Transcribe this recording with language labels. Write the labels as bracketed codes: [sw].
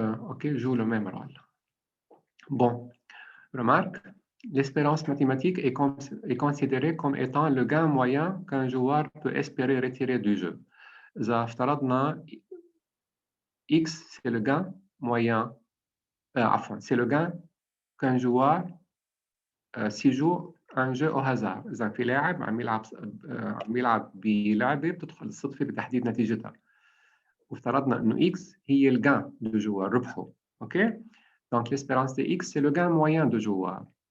[fr] OK, joue le même rôle. Bon, remarque, l'espérance mathématique est considérée comme étant le gain moyen qu'un joueur peut espérer retirer du jeu. [ar] إذا افترضنا [fr] X, c'est le gain moyen, c'est le gain qu'un joueur s'il joue un jeu au hasard. [ar] إذا في لاعب عم يلعب بلعبة بتدخل الصدفة بتحديد نتيجتها. وافترضنا إنه X هي [fr] le gain de joueur [ar] ربحه. OK? [fr] Donc l'espérance de X, c'est le gain moyen de joueur.